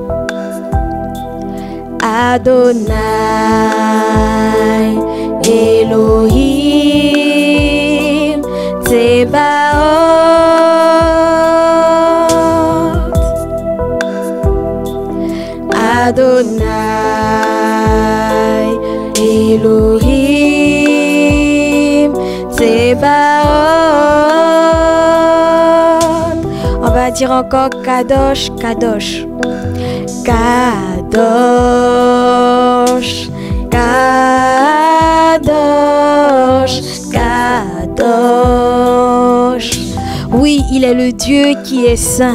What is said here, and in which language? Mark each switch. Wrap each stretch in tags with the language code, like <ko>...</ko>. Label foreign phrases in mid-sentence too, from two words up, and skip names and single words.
<he>אדוני, אלוהים, צבאות. אדוני, אלוהים, צבאות.</he> <fr>On va dire encore</fr> <he>קדוש, קדוש. קדוש, קדוש, קדוש.</he> <fr>Oui, il est le Dieu qui est saint.</fr>